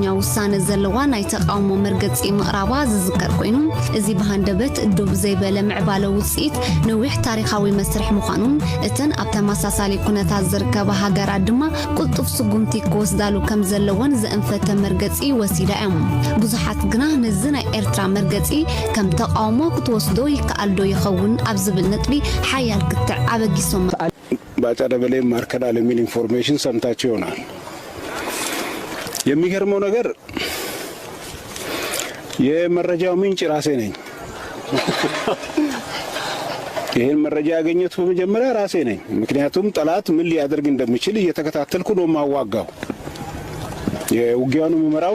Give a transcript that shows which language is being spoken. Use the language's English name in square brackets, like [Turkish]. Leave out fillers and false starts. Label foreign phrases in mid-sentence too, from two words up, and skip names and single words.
[Tigrinya] ውሳነ ዘለዋ ናይ ተቃውሞ መርገጺ ምቕራባ ዝዝከር ኮይኑ እዚ በሃንደበት ዱብ ዘይበለ ምዕባለ ውጽኢት ነዊሕ ታሪኻዊ መስርሕ ምዃኑን እተን ኣብ ተመሳሳሊ ኩነታት ዝርከባ ሃገራት ድማ ቁልጡፍ ስጉምቲ ክወስዳሉ ከም ዘለወን ዘእንፈተ መርገጺ ወሲዳ እዮም ብዙሓት ግና ነዚ ናይ ኤርትራ መርገጺ ከም ተቃውሞ ክትወስዶ ይከኣልዶ ይኸውን ኣብ ዝብል ነጥቢ ሓያል ክትዕ አበጊሶም [Amharic] ባጫ ደበሌ ማርከዳል የሚል ኢንፎርሜሽን ሰምታችሁ ይሆናል። የሚገርመው ነገር የመረጃው ምንጭ ራሴ ነኝ። ይሄን መረጃ ያገኘሁት በመጀመሪያ ራሴ ነኝ። ምክንያቱም ጠላት ምን ሊያደርግ እንደሚችል እየተከታተልኩ ነው ማዋጋው። የውጊያውን መመራው